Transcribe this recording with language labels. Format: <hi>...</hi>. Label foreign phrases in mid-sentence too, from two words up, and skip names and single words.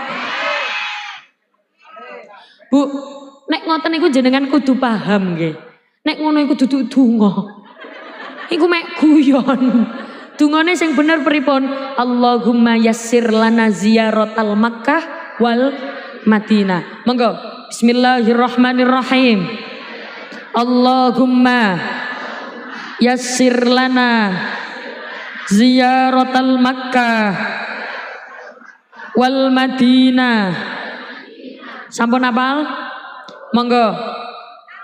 <jv>Bu, nek ngoten iku jenengan kudu paham nggih. Nek ngono iku dudu donga. Iku mek guyon. Dungane sing bener pripun?</jv> <ar>اللهم يسر لنا زيارة مكة والمدينة.</ar> <jv>Monggo.</jv> <ar>بسم الله الرحمن الرحيم. اللهم يسر لنا زيارة مكة والمدينة.</ar> <jv>Sampun apal? Monggo.</jv>